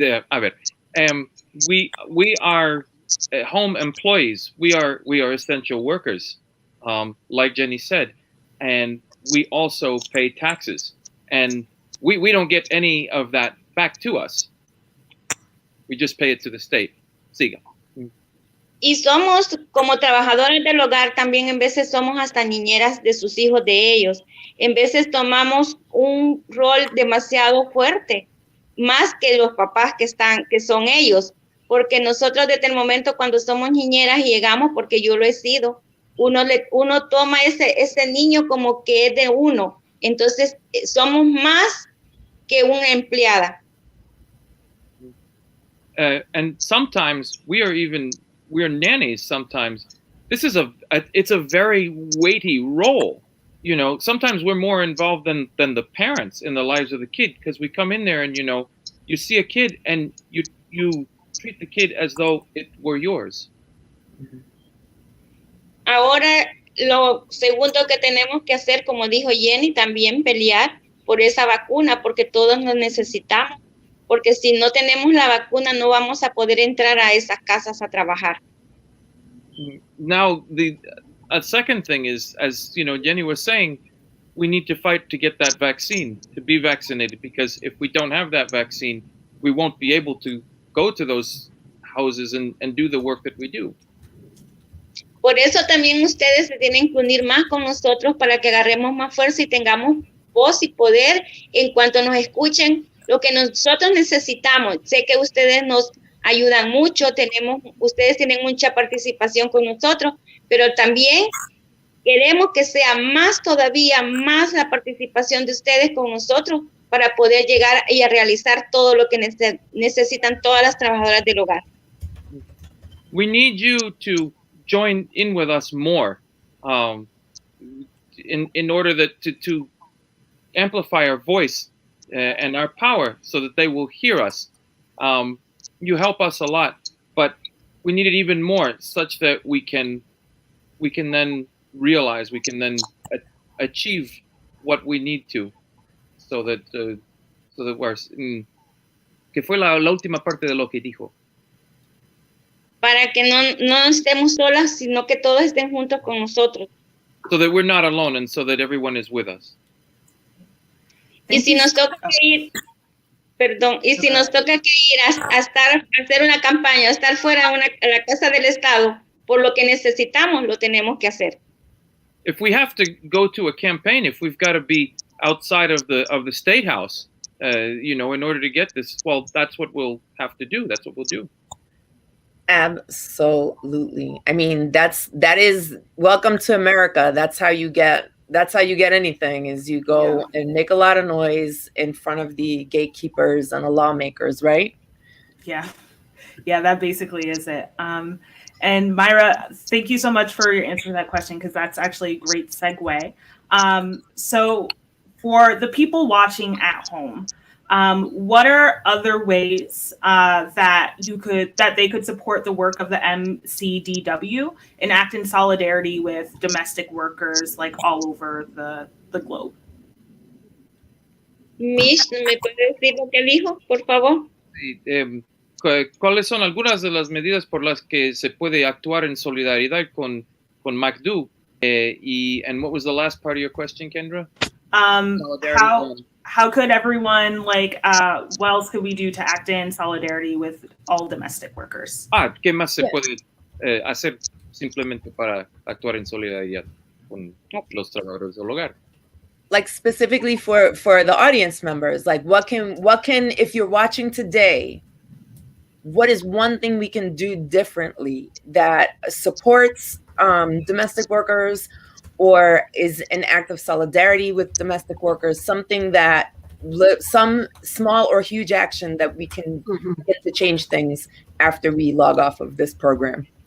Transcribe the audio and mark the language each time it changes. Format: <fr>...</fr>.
<es>A ver,</es> <en>we are home employees. We are essential workers, like Jenny said, and we also pay taxes, and we don't get any of that back to us. We just pay it to the state.</en> <es>Siga. Y somos, como trabajadores del hogar, también en veces somos hasta niñeras de sus hijos, de ellos. En veces tomamos un rol demasiado fuerte, más que los papás que son ellos, porque nosotros desde el momento cuando somos niñeras y llegamos, porque yo lo he sido, uno toma ese niño como que es de uno. Entonces, somos más que una empleada.</es> <en>And sometimes we're nannies sometimes. This is it's a very weighty role. You know, sometimes we're more involved than the parents in the lives of the kid, because we come in there and, you know, you see a kid and you treat the kid as though it were yours.</en> <es>Ahora, lo segundo que tenemos que hacer, como dijo Jenny, también pelear por esa vacuna, porque todos nos necesitamos. Porque si no tenemos la vacuna, no vamos a poder entrar a esas casas a trabajar.</es> <en>Now, a second thing is, as you know, Jenny was saying, we need to fight to get that vaccine, to be vaccinated, because if we don't have that vaccine, we won't be able to go to those houses and do the work that we do.</en> <es>Por eso también ustedes se tienen que unir más con nosotros para que agarremos más fuerza y tengamos voz y poder en cuanto nos escuchen lo que nosotros necesitamos. Sé que ustedes nos ayudan mucho, ustedes tienen mucha participación con nosotros, pero también queremos que sea todavía más la participación de ustedes con nosotros para poder llegar y a realizar todo lo que necesitan todas las trabajadoras del hogar.</es> <en>We need you to join in with us more in order to amplify our voice and our power so that they will hear us. You help us a lot, but we need it even more, such that we can then realize, we can then achieve what we need to, so that we're.</en> <es>Que fue la última parte de lo que dijo. Para que no estemos solas, sino que todos estén juntos con nosotros.</es> <en>So that we're not alone, and so that everyone is with us. Y si nos toca ir, si nos toca ir a hacer una campaña, a estar fuera a la casa del Estado, por lo que necesitamos, lo tenemos que hacer. if we have to go to a campaign, if we've got to be outside of the State House, in order to get this, well, that's what we'll have to do. That's what we'll do. Absolutely. I mean, that is welcome to America. That's how you get anything, is you go and make a lot of noise in front of the gatekeepers and the lawmakers, right? Yeah, that basically is it. And Myra, thank you so much for your answer to that question, because that's actually a great segue. So for the people watching at home, what are other ways that they could support the work of the MCDW and act in solidarity with domestic workers like all over the globe?</en> <es>Mish, ¿me puede decir lo que dijo, por favor? Sí, ¿cuáles son algunas de las medidas por las que se puede actuar en solidaridad con MACDU?</es> <en>And what was the last part of your question, Kendra? How could everyone, what else could we do to act in solidarity with all domestic workers?</en> <es>¿Qué más se puede hacer simplemente para actuar en solidaridad con los trabajadores del hogar?</es> <en>Like specifically for the audience members, like what can, if you're watching today, what is one thing we can do differently that supports domestic workers, or is an act of solidarity with domestic workers, something that some small or huge action that we can get to change things after we log off of this program?</en>